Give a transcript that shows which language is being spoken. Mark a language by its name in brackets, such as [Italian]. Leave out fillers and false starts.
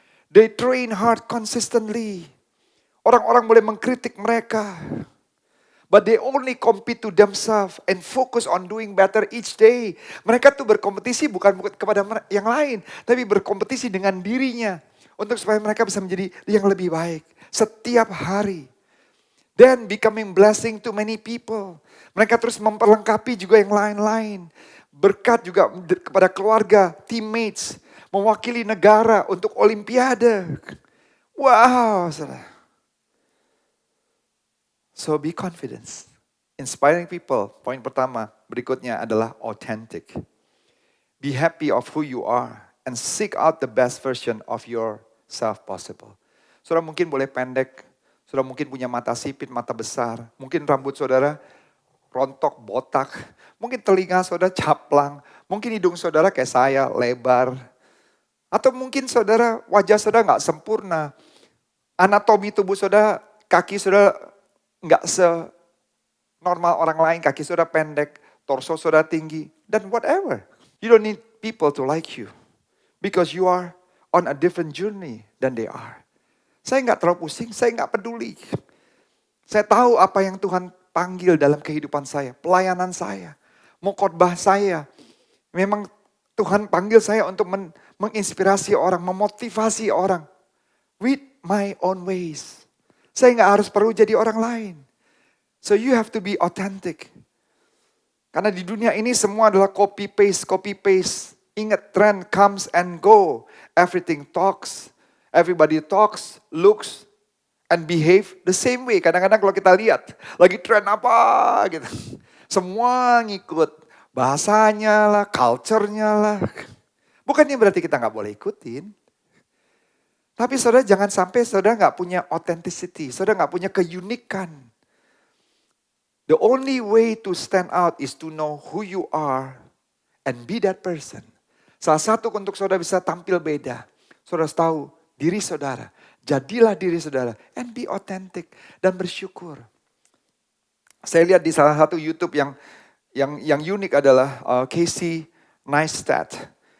[English] They train hard consistently. [Indonesian] Orang-orang boleh mengkritik mereka. [English] But they only compete to themselves and focus on doing better each day. [Indonesian] Mereka tuh berkompetisi bukan kepada yang lain. Tapi berkompetisi dengan dirinya. Untuk supaya mereka bisa menjadi yang lebih baik. Setiap hari. [English] Then becoming blessing to many people. [Indonesian] Mereka terus memperlengkapi juga yang lain-lain. Berkat juga kepada keluarga, teammates. Mewakili negara untuk olimpiade. Wow, saudara. [English] So be confident. Inspiring people. [Indonesian] Poin pertama berikutnya adalah authentic. [English] Be happy of who you are. And seek out the best version of yourself possible. [Indonesian] Saudara mungkin boleh pendek. Saudara mungkin punya mata sipit, mata besar. Mungkin rambut saudara rontok, botak. Mungkin telinga saudara caplang. Mungkin hidung saudara kayak saya, lebar. Atau mungkin saudara, wajah saudara gak sempurna. Anatomi tubuh saudara, kaki saudara nggak se-normal orang lain, kaki saudara pendek, torso saudara tinggi, dan whatever. [English] You don't need people to like you. Because you are on a different journey than they are. [Indonesian] Saya nggak terlalu pusing, saya nggak peduli. Saya tahu apa yang Tuhan panggil dalam kehidupan saya, pelayanan saya. mau khotbah saya. Memang Tuhan panggil saya untuk menginspirasi orang, memotivasi orang. [English] With my own ways. [Indonesian] Saya nggak harus perlu jadi orang lain. [English] So you have to be authentic. [Indonesian] Karena di dunia ini semua adalah copy paste. [English] Ingat, trend comes and go. Everything talks, everybody talks, looks, and behave the same way. [Indonesian] Kadang-kadang kalau kita lihat, lagi trend apa gitu. Semua ngikut bahasanya lah, culture-nya lah. Bukannya berarti kita nggak boleh ikutin. Tapi saudara jangan sampai saudara nggak punya authenticity, saudara nggak punya keunikan. [English] The only way to stand out is to know who you are and be that person. [Indonesian] Salah satu untuk saudara bisa tampil beda. Saudara tahu diri saudara. Jadilah diri saudara. [English] And be authentic. [Indonesian] Dan bersyukur. Saya lihat di salah satu YouTube yang unik adalah Casey Neistat.